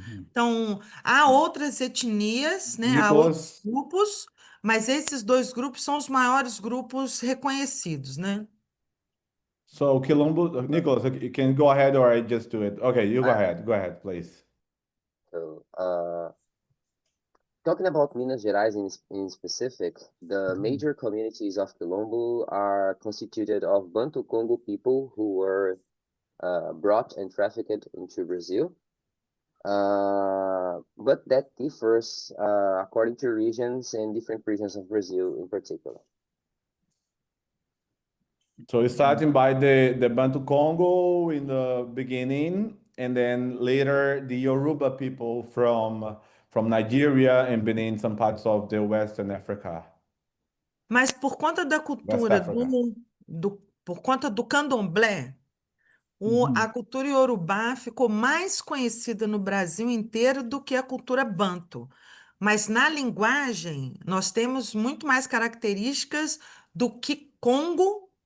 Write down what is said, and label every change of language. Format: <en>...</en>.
<pt>Então, há outras etnias, né? Há outros Nicolas, grupos, mas esses dois grupos são os maiores grupos reconhecidos, né?</pt> <en>so quilombo, Nicolas, you can go ahead or I just do it. Okay, you go ahead, please. So, talking about Minas Gerais in specific, the major communities of Quilombo are constituted of Bantu Congo people who were brought and trafficked into Brazil. But that differs according to regions and different regions of Brazil in particular. So starting by the Bantu Congo in the beginning, and then later the Yoruba people from Nigeria and Benin, some parts of the Western Africa.</en> <pt>Mas por conta da cultura</pt> <en>Africa.</en> <pt>por conta do candomblé, a cultura iorubá ficou mais conhecida no Brasil inteiro do que a cultura banto. Mas na linguagem, nós temos muito mais características do que Congo</pt>